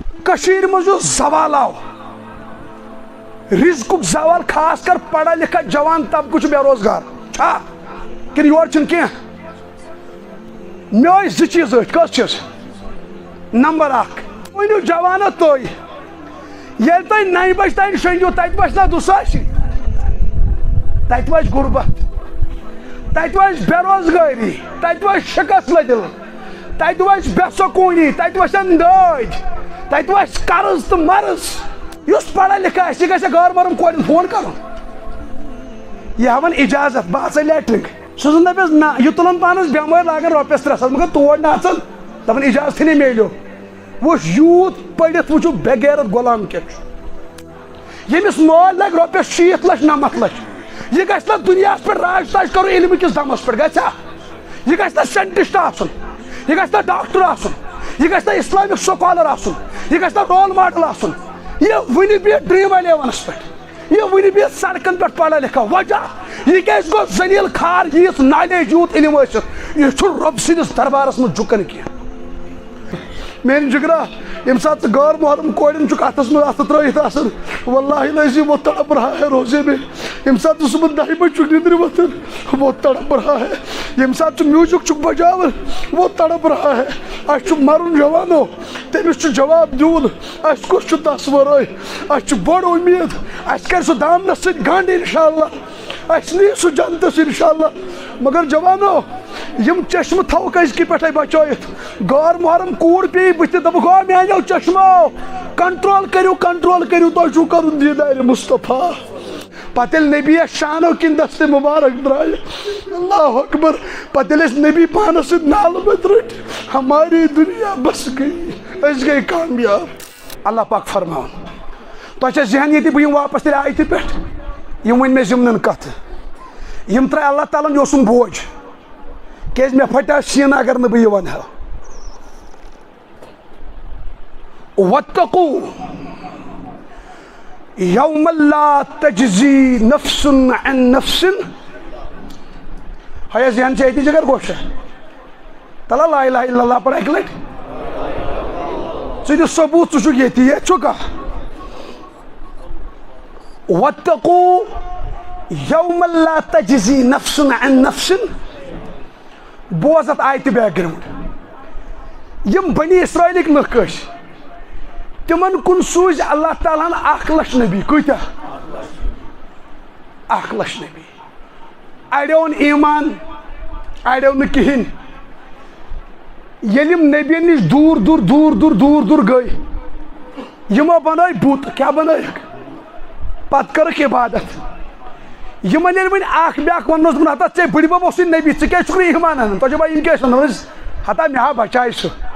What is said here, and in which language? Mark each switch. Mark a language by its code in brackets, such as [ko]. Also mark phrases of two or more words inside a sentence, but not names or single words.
[ks] کشیر مز زوال آو رزق زوال خاص کر [ur] پڑھا لکھا [ks] جوان طبقہ بے روزگار چھا کن یور چھن کی مے زٕ چیٖز أتھۍ کٔژ چھِس نمبر اکھ ؤنِو جوانو تُہۍ ییٚلہِ تُہۍ 9 بجہِ تانۍ شۄنٛگِو تَتہِ وَسہِ نا دُساشی تَتہِ وَسہِ غُربت تَتہِ وَسہِ بے روزگٲری تَتہِ وَسہِ شِکست لٔدِل تَتہِ وَسہِ بے سکوٗنی تَتہِ وَسن دٲدۍ تَتہِ وَسہِ قرض تہٕ مرض یُس پڑھا لکھا آسہِ یہِ گژھِ گار بارن کورٮ۪ن فون کرُن یہِ ہاوان اجازت بہٕ اژے لیٹرِنگ سُہ زن دپیس نہ یہِ تُلن پانس بٮ۪مٲرۍ لاگان رۄپیس 300 مگر تور نہ اژان دپان اجازتھٕے نہٕ میلیو وٕچھ یوٗت پٔرِتھ وٕچھو بے غیرت غلام کیٛاہ چھُ ییٚمِس مٲلۍ لگہِ رۄپیس 60 لچھ 90 لچھ یہِ گژھِ نا دُنیاہس پٮ۪ٹھ راج تاج کرُن علمہٕ کِس دمس پٮ۪ٹھ گژھِ یہِ گژھِ نا ساینٹسٹ آسُن یہِ گژھِ نا ڈاکٹر آسُن یہِ گژھِ نا [en] Islamic scholar [ks] آسُن یہِ گژھِ نا [en] role model [ks] آسُن یہ ونہِ بِہِتھ ڈرٛیٖم 11 پٮ۪ٹھ یہ ونہِ بِہِتھ سڑکن پٮ۪ٹھ [ur] پڑھا لکھا [ks] وجہ یہ کیٛازِ گوٚو ذلیٖل خار ییٖژ نالیج یوٗت علم ٲسِتھ یہِ چھُنہٕ رۄب سٕنٛدِس دربارس منٛز جُکان کینٛہہ میٲنۍ جگرا ییٚمہِ ساتہٕ ژٕ غٲر محرم کورٮ۪ن چھُکھ اتھس منٛز اتھٕ ترٲیِتھ آسان [ar] واللہ العظیٖم [ur] وہ تڑپ رہا ہے روزے میں [ks] ییٚمہِ ساتہٕ ژٕ صبحن 10 بجہِ چھُکھ نِندرِ وۄتھان [ur] وہ تڑپ رہا ہے [ks] ییٚمہِ ساتہٕ ژٕ میوٗزک چھُکھ بجاوان [ur] وہ تڑپ رہا ہے [ks] اَسہِ چھُ مرُن جوانو تٔمِس چھُ جواب دیُن اَسہِ کُس چھُ تس ورٲے اَسہِ چھُ بٔڑ اُمید اَسہِ کرِ سُہ دامنس سۭتۍ گنٛڈ [ar] انشاء اللہ [ks] اَسہِ نی سُہ جنتس [ar] انشاء اللہ [ks] مگر جوانو یم چشمہٕ تھاوُکھ أزکہِ پٮ۪ٹھے بچٲیِتھ غٲر محرم کوٗر پیٚیہِ بٕتھِ دپُکھ او میانیو چشمو کنٹرول کٔرِو تۄہہِ چھُو کرُن دیٖدارِ مصطفیٰ پتہٕ ییٚلہِ نبی یس شانو کِنۍ دستہِ مُبارک درٛایہِ [ar] اللہ اکبر [ks] پتہٕ ییٚلہِ أسۍ نبی پانس سۭتۍ نالہٕ بٔتۍ رٔٹۍ [ur] ہماری دنیا [ks] بس گٔیی أسۍ گٔیہِ کامیاب اللہ پاک فرماوُن تۄہہِ چھا ذہن ییٚتہِ بہٕ یِمہٕ واپس تیٚلہِ آیتہِ پٮ۪ٹھ یِم ؤنۍ مےٚ ضِمنن کتھٕ یِم ترٛایہِ اللہ تعالیٰ ہن یہِ اوسُم بوج کیٛازِ مےٚ پھٹیو سیٖنہٕ اگر نہٕ بہٕ یہِ ونہٕ ہا [ar] واتقوا یوما لا تجزی نفس عن نفس [ks] ہیا ذہن چھا ییٚتی جگر گوشا تلا [ar] لا الہ الا اللہ [ks] پڑھ اکہِ لٹہِ ژٕ دِ ثبوٗت ژٕ چھُکھ ییٚتی ییٚتہِ چھُکھا [ar] واتقوا یوما لا تجزی نفس عن نفس [ks] بوز اتھ آیتہِ بیک گراوُنڈ یم بنی اسرائیلٕکۍ لُکھ ٲسۍ تمن کُن سوٗزۍ اللہ تعالیٰ ہن 1 لچھ نبی کۭتیاہ 1 لچھ نبی اڑیو اوٚن ایمان اڑیو نہٕ کِہینۍ ییٚلہِ یِم نبین نِش دوٗر گٔے یِمو بنٲے بُت کیٛاہ بنٲیکھ پتہٕ کٔرٕکھ عبادت یِمن ییٚلہِ وۄنۍ اکھ بیاکھ وننوس دوٚپُن ہتا ژےٚ بٕڈِبب اوسُے نبی ژٕ کیٛازِ چھُکھ نہٕ ایمان انان تۄہہِ چھو پاے یِم کیٛاہ ٲسۍ ونان ٲسۍ ہتا مےٚ ہا بچاے سُہ